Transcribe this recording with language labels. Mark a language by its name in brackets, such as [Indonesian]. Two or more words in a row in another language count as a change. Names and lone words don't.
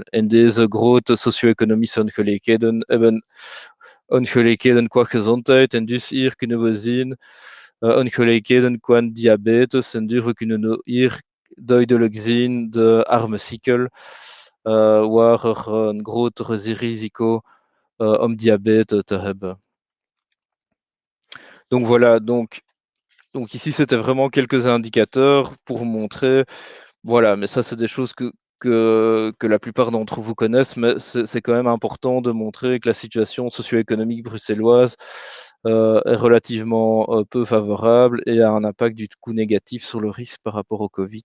[Dutch] En deze grote socio-economische ongelijkheden hebben ongelijkheden qua gezondheid. En dus hier kunnen we zien ongelijkheden qua diabetes. En dus we kunnen hier duidelijk zien de armencykel, waar er een groter risico om diabète te hebben. [French] Donc voilà, donc ici c'était vraiment quelques indicateurs pour montrer, voilà, mais ça c'est des choses que la plupart d'entre vous connaissent, mais c'est quand même important de montrer que la situation socio-économique bruxelloise est relativement peu favorable et a un impact du coup négatif sur le risque par rapport au Covid.